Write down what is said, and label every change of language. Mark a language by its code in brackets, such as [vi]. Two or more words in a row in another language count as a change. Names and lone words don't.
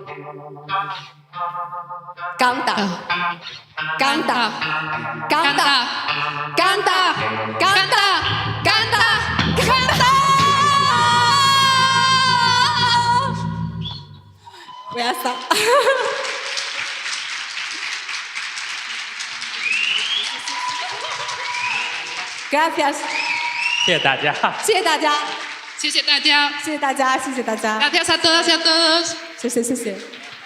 [es] Canta, canta, canta, canta, canta, canta, canta. Ya está. Gracias. [zh] 谢谢大家。谢谢大家，谢谢大家，谢谢大家，谢谢大家， [es] gracias a todas y a todos. [zh] 谢谢。